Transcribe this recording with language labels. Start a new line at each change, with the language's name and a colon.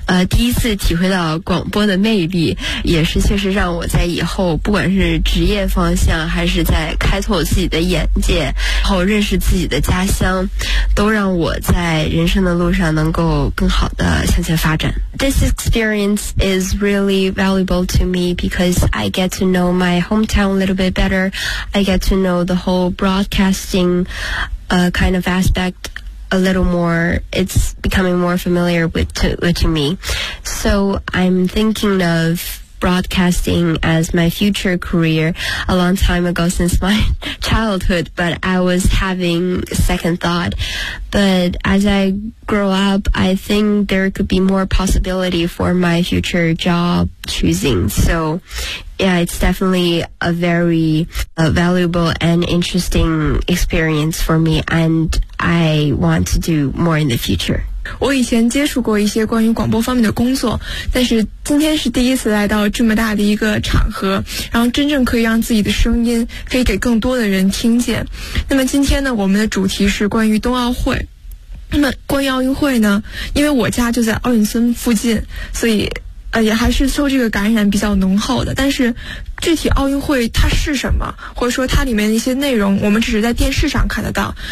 Chinese: 第一次体会到广播的魅力，也是确实让我在以后不管是职业方向还是在开拓自己的眼界然后认识自己的家乡，都让我在人生的路上能够更好的向前发展。
English: This experience is really valuable to me because I get to know my hometowna little bit better. I get to know the whole broadcasting kind of aspect a little more. It's becoming more familiar to me. So I'm thinking of broadcasting as my future career a long time ago since my childhood, but I was having second thought. But as I grow up, I think there could be more possibility for my future job choosing. SoYeah, it's definitely a very valuable and interesting experience for me, and I want to do more in the future.
Chinese: 我以前接触过一些关于广播方面的工作，但是今天是第一次来到这么大的一个场合，然后真正可以让自己的声音可以给更多的人听见。那么今天呢，我们的主题是关于冬奥会。那么关于奥运会呢，因为我家就在奥运村附近，所以也还是受这个感染比较浓厚的，但是具体奥运会它是什么，或者说它里面的一些内容，我们只是在电视上看得到。